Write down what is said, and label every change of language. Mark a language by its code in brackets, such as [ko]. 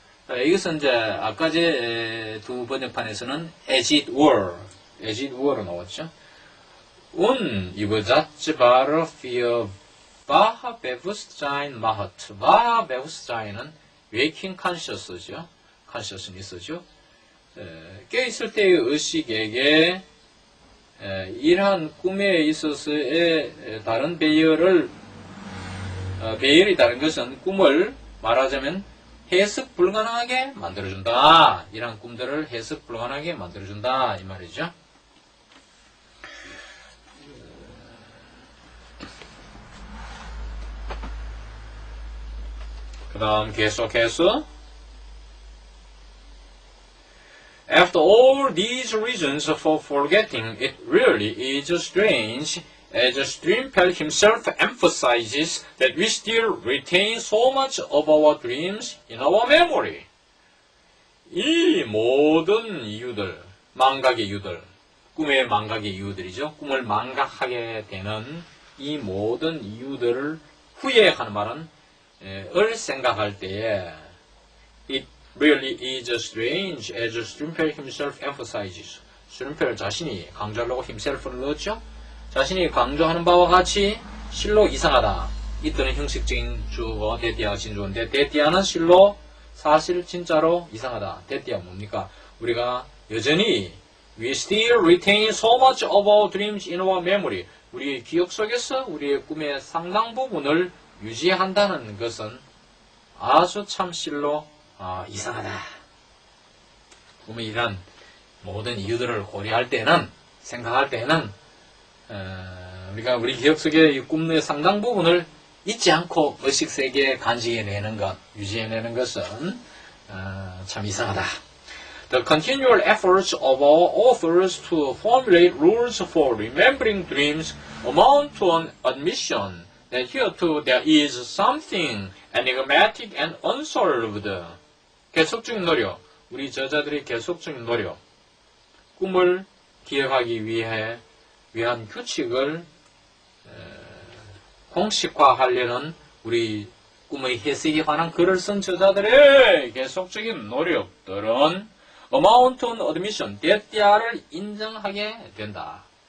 [ko] 이것은 이제 아까 두 번역판에서는 [en] as it were [ko] 로 나왔죠. [de] unübersetzbar für Bewusstsein macht. [ko] Bewusstsein은 [en] waking conscious [ko] 죠. [en] consciousness [ko] 죠. 깨어있을 때의 의식에게 이러한 꿈에 있어서의 다른 배열이 다른 것은 꿈을 말하자면 해석 불가능하게 만들어준다. 이러한 꿈들을 해석 불가능하게 만들어준다. 이 말이죠. 그 다음 계속해서 [en] After all these reasons for forgetting, it really is strange, as Strimfeld himself emphasizes, that we still retain so much of our dreams in our memory. [ko] 이 모든 이유들, 망각의 이유들, 꿈의 망각의 이유들이죠. 꿈을 망각하게 되는 이 모든 이유들을 후회하는 말은 을 생각할 때에 [en] it really is strange as Strimfeld himself emphasizes. [ko] Strimfeld 자신이 강조하려고 himself를 넣었죠. 자신이 강조하는 바와 같이 실로 이상하다. 이때는 형식적인 주어 데띠아가 진주어인데 데띠아는 실로 사실 진짜로 이상하다. 데띠아 뭡니까? 우리가 여전히 [en] we still retain so much of our dreams in our memory. [ko] 우리의 기억 속에서 우리의 꿈의 상당 부분을 유지한다는 것은 아주 참 실로 이상하다. 꿈의 이런 모든 이유들을 고려할 때는, 생각할 때는 우리가 우리 기억 속에 이 꿈의 상당 부분을 잊지 않고 의식세계에 간직해내는 것, 유지해내는 것은 참 이상하다. [en] The continual efforts of our authors to formulate rules for remembering dreams amount to an admission that here too there is something enigmatic and unsolved. [ko] 계속적인 노력, 우리 저자들의 계속적인 노력, 꿈을 기억하기 위한 규칙을 공식화하려는 우리 꿈의 해석에 관한 글을 쓴 저자들의 계속적인 노력들은 [en] amount to admission, [ko] 대띠아를 인정하게 된다.